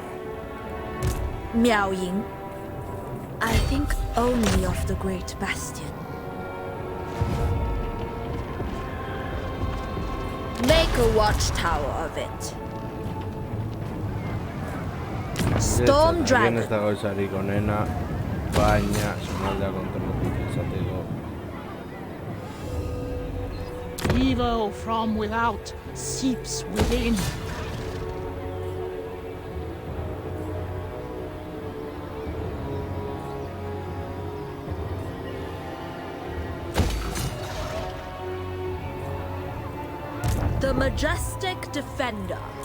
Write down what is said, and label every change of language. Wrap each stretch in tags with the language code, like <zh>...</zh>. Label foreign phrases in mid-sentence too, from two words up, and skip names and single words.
<en>Miao Ying, I think only of the Great Bastion. Make a watchtower of it. Storm Dragon.</en> <eu>Ez dago esarik onena, baina zonaldea kontrolatu izateko.</eu> <en>Evil from without seeps within. The Majestic Defender.</en>